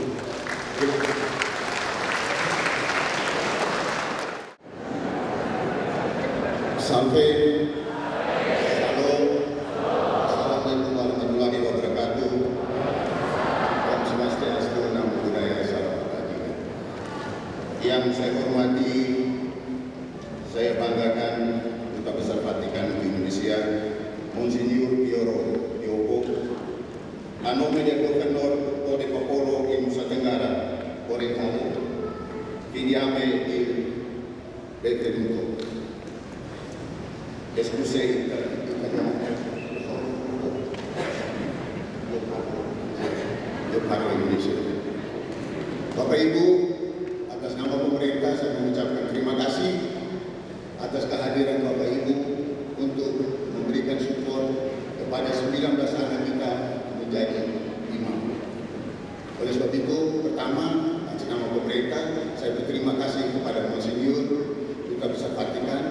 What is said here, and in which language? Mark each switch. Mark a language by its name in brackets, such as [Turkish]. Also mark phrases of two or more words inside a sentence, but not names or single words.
[Arabic] Sampai Shalom, السلام عليكم ورحمة الله وبركاته. [Balinese] Om Swastiastu, [Pali] Namo Buddhaya, [Indonesian] Salam Kebajikan. Yang saya hormati, saya banggakan Duta Besar Vatikan untuk Indonesia, [Italian] Monsignor Piero Diogo, a nome del Governor del Popolo in Nusa Tenggara Orientale, vi diamo il benvenuto. Esclusei Parlo Indonesia. [Indonesian] Bapak Ibu, atas nama pemerintah saya mengucapkan terima kasih atas kehadiran Bapak Ibu untuk memberikan support kepada 19 anak kita menjadi imam. Oleh sebab itu, pertama, atas nama pemerintah saya berterima kasih kepada Monsinyur Duta Besar Vatikan.